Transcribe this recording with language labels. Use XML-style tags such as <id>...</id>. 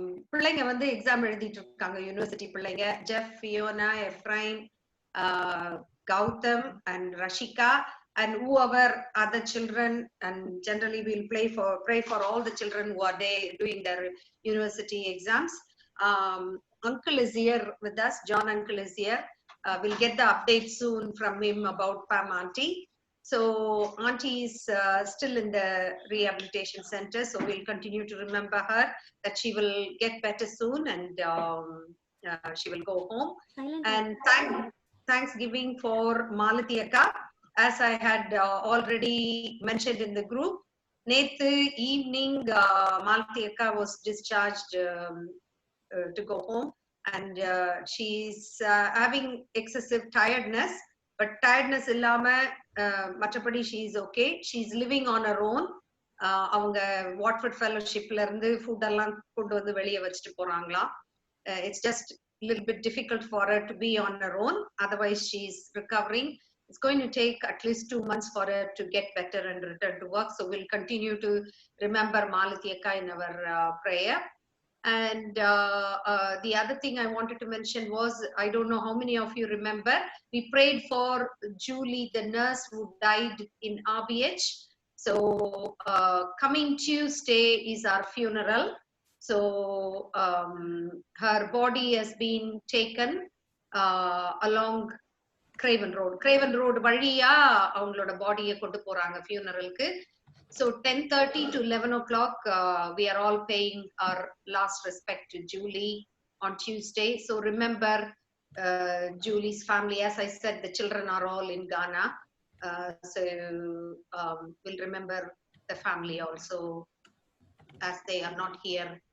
<ta>பிள்ளைங்க வந்து எக்ஸாம் எழுதிட்டு இருக்காங்க, யூனிவர்சிட்டி பிள்ளைங்க.</ta> <en>Jeff, Fiona, Ephraim, Gautam and Rashika and whoever other children, and generally we'll pray for all the children who are doing their university exams. Uncle is here with us. John uncle is here. We'll get the update soon from him about Pam auntie. So auntie is still in the rehabilitation center, so we'll continue to remember her, that she will get better soon and she will go home. And Thanksgiving for Malathi Akka. As I had already mentioned in the group,</en> <ta>Nethu</ta> <en>evening Malathi Akka was discharged to go home, and she's having excessive tiredness, but tiredness</en> <ta>illama matrapadi</ta> <en>she is okay. She's living on her own.</en> <ta>அவங்க Watford ஃபெலோஷிப்ல இருந்து food எல்லாம் கொண்டு வந்து வெளியே வச்சுட்டு போறாங்களா.</ta> <en>It's just a little bit difficult for her to be on her own. Otherwise, she's recovering. It's going to take at least 2 months for her to get better and return to work. So we'll continue to remember Malathi Akka in our prayer. And the other thing I wanted to mention was, I don't know how many of you remember, we prayed for Julie, the nurse who died in RBH. So coming Tuesday is our funeral. So her body has been taken along Craven Road.</en> <ta>Craven Road வழியா அவங்களோட பாடியை கொண்டு போறாங்க funeralக்கு.</ta> <en>So 10:30 to 11 o'clock, we are all paying our last respect to Julie on Tuesday. So remember Julie's family. As I said, the children are all in Ghana. So we'll remember the family also, as they are not here.</en>